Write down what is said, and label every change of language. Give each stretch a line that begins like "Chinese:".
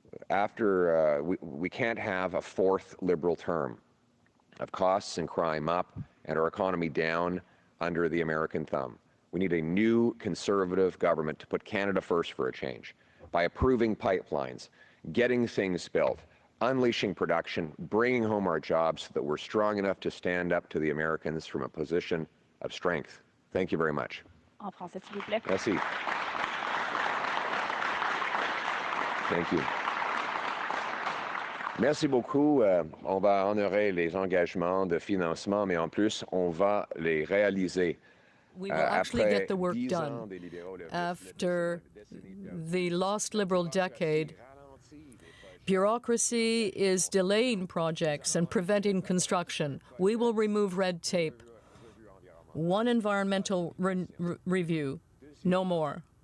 English: We can't have a fourth Liberal term of costs and crime up and our economy down under the American thumb. We need a new Conservative government to put Canada first for a change by approving pipelines, getting things built, unleashing production, bringing home our jobs so that we're strong enough to stand up to the Americans from a position of strength. Thank you very much.
French: En français, s'il vous plaît. Merci.
English: Thank you.
French: Merci beaucoup. On va honorer les engagements de financement, mais en plus, on va les réaliser.
English: We will actually get the work done. After the lost Liberal decade, bureaucracy is delaying projects and preventing construction. We will remove red tape. One environmental review, no more.